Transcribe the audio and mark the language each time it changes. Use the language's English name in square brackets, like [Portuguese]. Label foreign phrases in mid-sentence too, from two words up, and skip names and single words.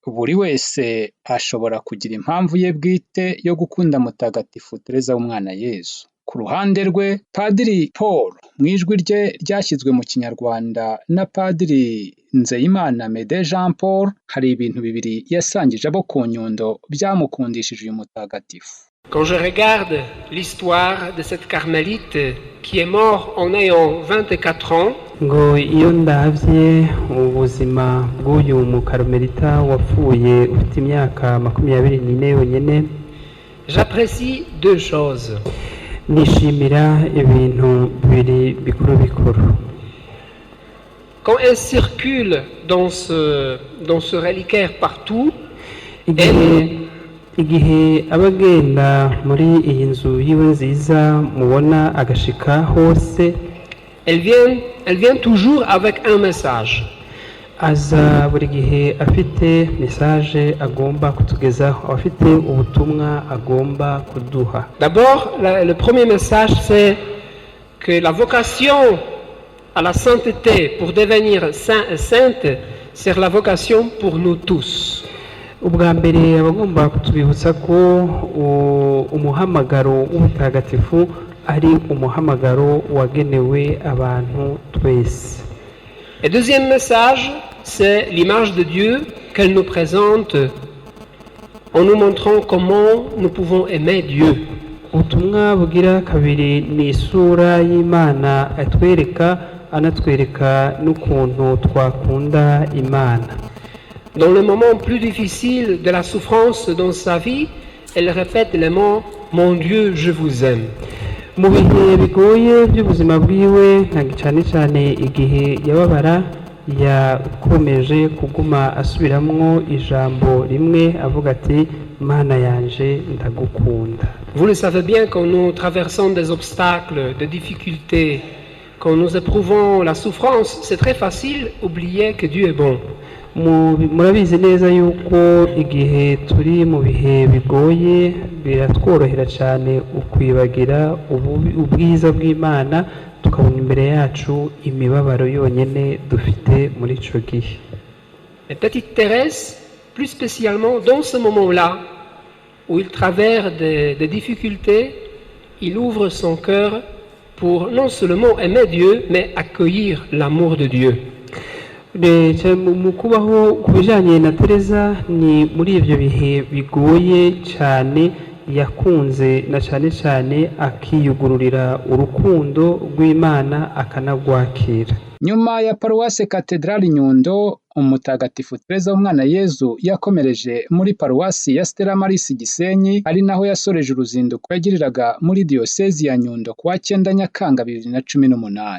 [Kinyarwanda] Buri wese ashobora kugira impamvu ye bwite yo gukunda mutagatifu Tereza w'umwana Yezu. Ku ruhande rwe, Padiri Paul mu ijwi rye ryashyizwe mu Kinyarwanda na Padiri Nzeyimana Mede Jean Paul, hari ibintu bibiri yasangije abo ku Nyundo byamukundishije uyu mutagatifu. [French] Quand je regarde l'histoire de cette carmélite qui est mort en ayant 24 ans, [Rundi] ngo iyo ndavye ubuzima bw'uyu mukarmelita wapfuye ufite imyaka 24 yonyene, [French] j'apprécie deux choses. [Rundi] Nishimira ibintu bibiri bikuru. [French] Quand elle circule dans ce reliquaire partout, [Rundi] igihe abagenda muri iyi nzu yiwe nziza mubona agashika hose, [French] elle vient toujours avec un message. [Rundi] Aza buri gihe afite message agomba kutugezaho, afite ubutumwa agomba kuduha. [French] D'abord, le premier message, c'est que la vocation à la sainteté pour devenir saint et sainte, c'est la vocation pour nous tous. [Rundi] Ubwa mbere abagomba kutubibutsa ko umuhamagaro w'ubutagatifu ari umuhamagaro wagenewe abantu twese. [French] Et deuxième message, c'est l'image de Dieu qu'elle nous présente en nous montrant comment nous pouvons aimer Dieu. [Rundi] Ubutumwa bugira kabiri ni isura y'Imana atwereka, anatwereka n'ukuntu twakunda Imana. [French] Dans le moment plus difficile de la souffrance dans sa vie, elle répète les mots « Mon Dieu, je vous aime ». [Rundi] Mu bihe bigoye by'ubuzima bwiwe cyane cyane igihe yababara yakomeje kuguma asubiramwo ijambo rimwe avuga ati mana yanje ndagukunda. [French] Vous le savez bien, quand nous traversons des obstacles, des difficultés, quand nous éprouvons la souffrance, c'est très facile d'oublier que Dieu est bon. [Rundi] Murabizi neza yuko igihe turi mu bihe bigoye biratworohera cyane ukwibagira ubwiza bw'Imana tukabona imbere yacu imibabaro yonyene dufite muri ico gihe. [French] Et petite Thérèse, plus spécialement dans ce moment-là où il traverse des difficultés, il ouvre son cœur pour non seulement aimer Dieu, mais accueillir l'amour de Dieu. [Rundi] Mu kubaho ku bijyanye na Tereza ni muri ibyo bihe bigoye cyane yakunze na cyane cyane akiyugururira urukundo rw'Imana akanagwakira. [Kinyarwanda] Nyuma ya paruwase Katedrali Nyundo, umutagatifu Tereza w'umwana Yezu yakomereje muri paruwasi ya Stella Maris Gisenyi, ari naho yasoreje uruzinduko yagiriraga muri diyosezi ya Nyundo kuwa 9 Nyakanga 2018.